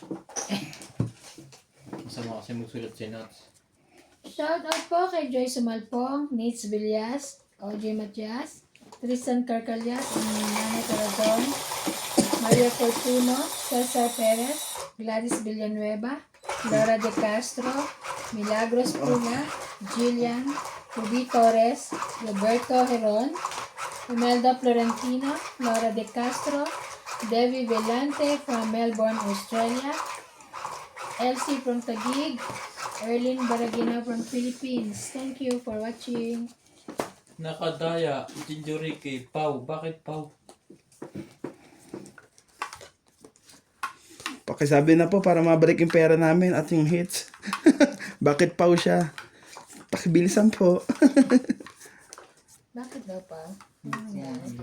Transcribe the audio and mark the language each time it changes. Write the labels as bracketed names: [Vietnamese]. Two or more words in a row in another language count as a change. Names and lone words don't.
[Filipino] Masama kasi magsulat si Nuts. Shoutout po kay Joy Sumalpong, Nitz Villas, OJ Matias, Tristan Carcalias, Nanay Corazon, Maria Fortuno, Cesar Perez, Gladys Villanueva, Laura De Castro, Milagros Puna, Jillian, Ruby Torres, Roberto Heron, Imelda Florentino, Laura De Castro, [English] Devi Velante from Melbourne, Australia, Elsie from Taguig, Erlyn Baragina from Philippines. Thank you for watching. [Filipino] Nakadaya, Jinjuriki, Pau. Bakit Pau? Pakisabi na po para mabalik yung pera namin at yung hits. Bakit pa siya? Pakibilisan po. Bakit daw pa? Ano nangyari?